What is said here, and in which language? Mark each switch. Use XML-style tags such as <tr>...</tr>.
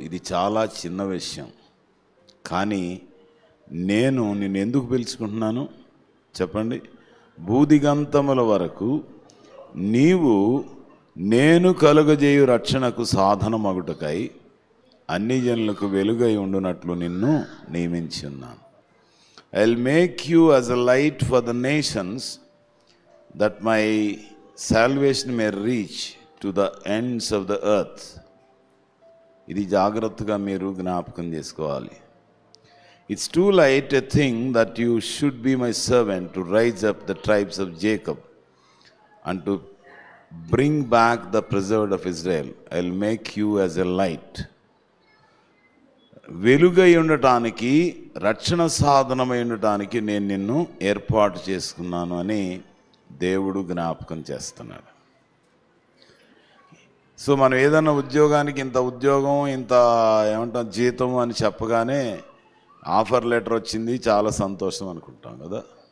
<te>ఇది చాలా చిన్న విషయం. కానీ నేను నిన్ను ఎందుకు పిలుచుకుంటున్నాను చెప్పండి? భూదిగంతముల వరకు నీవు నేను కలుగజేయు రక్షణకు సాధనమగుటకై అన్ని జనులకు వెలుగై ఉండునట్లు నిన్ను నియమించి ఉన్నాను.</te> <en>I'll make you as a light for the nations, that my salvation may reach to the ends of the earth.</en> <te>ఇది జాగ్రత్తగా మీరు జ్ఞాపకం చేసుకోవాలి.</te> <en>It's too light a thing that you should be my servant to rise up the tribes of Jacob and to bring back the preserved of Israel. I'll make you as a light.</en> <te>వెలుగై ఉండటానికి, రక్షణ సాధనమై ఉండటానికి నేను నిన్ను ఏర్పాటు చేసుకున్నాను అని దేవుడు జ్ఞాపకం చేస్తున్నాడు. సో మనం ఏదన్నా ఉద్యోగానికి ఇంత ఉద్యోగం, ఇంత ఏమంటాం జీతం అని చెప్పగానే ఆఫర్ లెటర్ వచ్చింది, చాలా సంతోషం అనుకుంటాం కదా.</te>